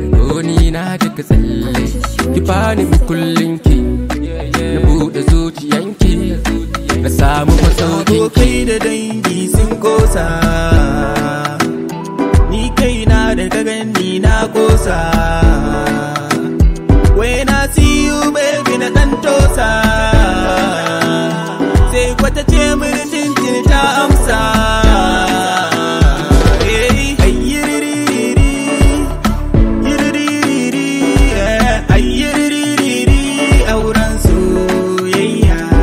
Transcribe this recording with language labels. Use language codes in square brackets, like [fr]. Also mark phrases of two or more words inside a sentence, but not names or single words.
[ha] Ko ni na duka tsalle. Ki bani mukullin ki, na buɗe zuciyan ki, na samu masaukin ki. Abokai da dangi sun kosa, ni kaina da ka gani na kosa. [en] When I see you, baby, [ha] na ɗan tosa. Sai kwata ce mini tintin ta amsa. Eh, ai, yiririri, yiririri, eh, ai, yiririri, auren soyayya.